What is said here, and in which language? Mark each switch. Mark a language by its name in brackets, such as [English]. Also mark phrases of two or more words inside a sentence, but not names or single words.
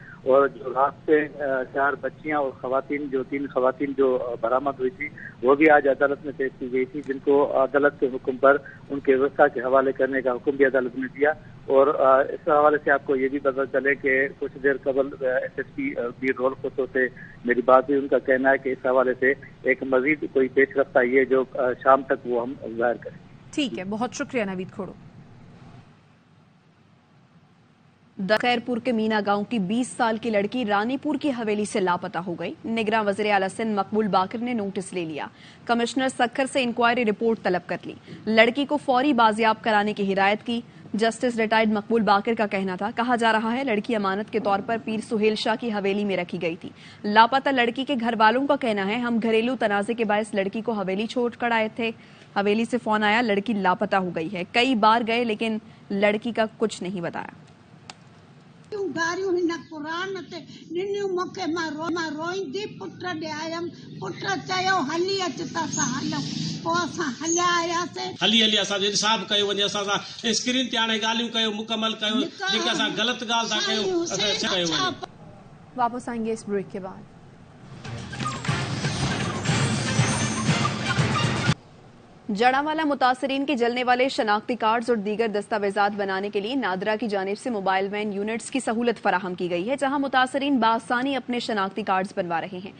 [Urdu] اور جو رات سے 4 بچیاں اور خواتین، جو 3 خواتین جو برآمد ہوئی تھی، وہ بھی آج عدالت میں پیش کی گئی تھی، جن کو عدالت کے حکم پر ان کے ویوستھا کے حوالے کرنے کا حکم بھی عدالت نے دیا. اور اس حوالے سے آپ کو یہ بھی پتا چلے کہ کچھ دیر قبل SSP بیر رول کھوسو سے میری بات ہوئی، ان کا کہنا ہے کہ اس حوالے سے ایک مزید کوئی پیشرفت آئی ہے جو شام تک وہ ہم ظاہر کریں. ٹھیک ہے، بہت شکریہ نوید کھوڑو. خیرپور کے مینا گاؤں کی 20 سال کی لڑکی رانی پور کی حویلی سے لاپتہ ہو گئی. نگران وزیر اعلیٰ سندھ مقبول باقر نے نوٹس لے لیا۔ کمشنر سکھر سے [English] inquiry report [Urdu] طلب کر لی. لڑکی کو فوری بازیاب کرانے کی ہدایت کی. [English] Justice Retired [Urdu] مقبول باقر کا کہنا تھا، کہا جا رہا ہے لڑکی امانت کے طور پر پیر سہیل شاہ کی حویلی میں رکھی گئی تھی. لاپتہ لڑکی کے گھر والوں کا کہنا ہے ہم گھریلو تنازعے کے باعث لڑکی کو حویلی چھوڑ کر آئے تھے. حویلی سے فون آیا لڑکی لاپتہ ہو گئی ہے. کئی بار گئے لیکن لڑکی کا کچھ نہیں بتایا. [Sindhi] हली हली असां इंसाफ़ कयो वञे, असां स्क्रीन ते हाणे ॻाल्हियूं कयो, मुकमल कयो, जेके असां ग़लति ॻाल्हि था कयूं असां छा कयो वञे. [Urdu] واپس آئیں گے اس بریک کے بعد. جڑاوالا متاثرین کے جلنے والے شناختی کارڈز اور دیگر دستاویزات بنانے کے لیے نادرا کی جانب سے [English] mobile van units [Urdu] کی سہولت فراہم کی گئی ہے، جہاں متاثرین بآسانی اپنے شناختی کارڈز بنوا رہے ہیں.